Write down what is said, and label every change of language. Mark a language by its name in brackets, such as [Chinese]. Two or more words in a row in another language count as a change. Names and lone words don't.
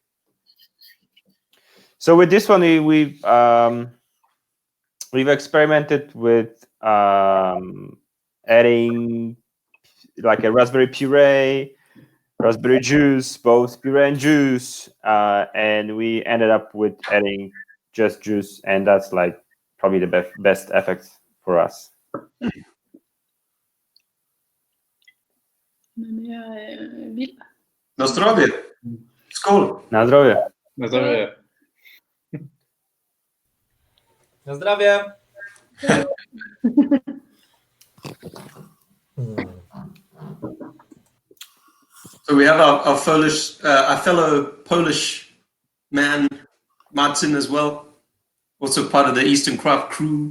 [English] So with this one, we've experimented with adding like a raspberry puree, raspberry juice, both puree and juice, and we ended up with adding just juice, and that's like probably the best effect for us. [Swedish] Men jag vill. [Polish] Na zdrowie. Skål. Na zdrowie. Na zdrowie. Na zdrowie. [English] So we have our fellow Polish man, Martin, as well. Also part of the Eastern Craft crew.